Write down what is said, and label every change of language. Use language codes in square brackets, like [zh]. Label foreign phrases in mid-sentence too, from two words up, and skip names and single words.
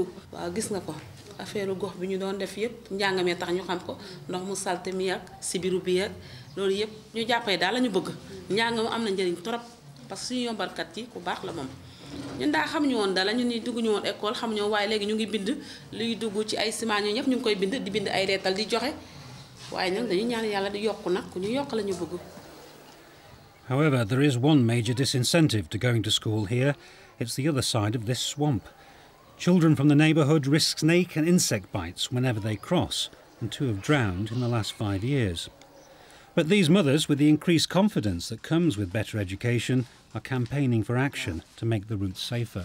[wo] waaw gis nga ko affaire gox bi ñu doon def yëpp njàngamee tax ñu xam ko ndox mu salte mi ak sibiru bi ak loolu yëpp ñu jàppee daal la ñu bëgg njàng am na njëriñ [fr] trop parce que [wo] suñu yombalkat yi ku baax la moom ñun daa xamuñu woon dala ñun ñi dugg ñu woon école xamuñu waaye léegi ñu ngi bind luy dugg ci ay ciment ñu ñëpp ñu ngi koy bind di bind ay reetal di joxe waaye nag dañuy ñaan yàlla di yokku nag ku ñu yokk la ñu bëgg. [en] However, there is one major disincentive to going to school here. It's the other side of this swamp. Children from the neighbourhood risk snake and insect bites whenever they cross, and 2 have drowned in the last 5 years. But these mothers, with the increased confidence that comes with better education, are campaigning for action to make the routes safer.